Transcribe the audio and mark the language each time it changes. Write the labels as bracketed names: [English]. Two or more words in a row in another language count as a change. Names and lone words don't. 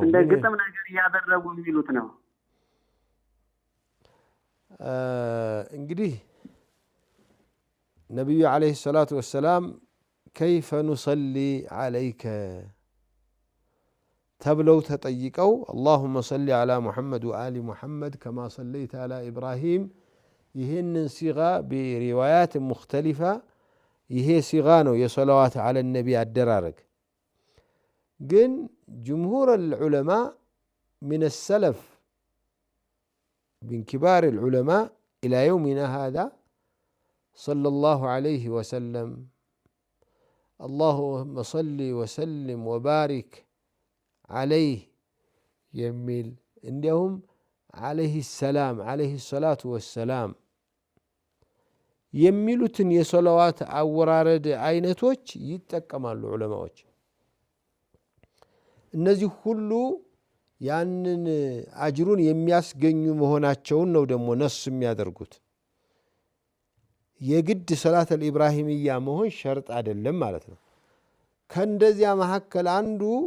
[Amharic] እንደ ግጥም ነገር እያደረጉ የሚሉት ነው? እንግዲህ ነቢዩ [Arabic] عليه الصلاة والسلام كيف نصلي عليك [Amharic] ተብለው ተጠይቀው [Arabic] اللهم صل على محمد وآل محمد كما صليت على إبراهيم [Amharic] ይህንን ሲጋ [Arabic] بروايات مختلفة [Amharic] ይሄ ሲጋ ነው የሰላዋት [Arabic] على النبي [Amharic] አደራረግ ግን [Arabic] جمهور العلماء من السلف من كبار العلماء إلى يومنا هذا صلى الله عليه وسلم اللهم صل وسلم وبارك عليه يميل عندهم عليه السلام عليه الصلاة والسلام يميلوتن [Amharic] የሶላዋት አወራረድ አይነቶች ይጠቀማሉ ዑለማዎች እነዚህ ሁሉ ያንን አጅሩን የሚያስገኙ መሆናቸውን ነው ደግሞ ነስ የሚያደርጉት የግድ ሰላት [Arabic] الإبراهيمية [Amharic] መሆን ሸርጥ አይደለም ማለት ነው ከእንደዚያ መሐከል አንዱ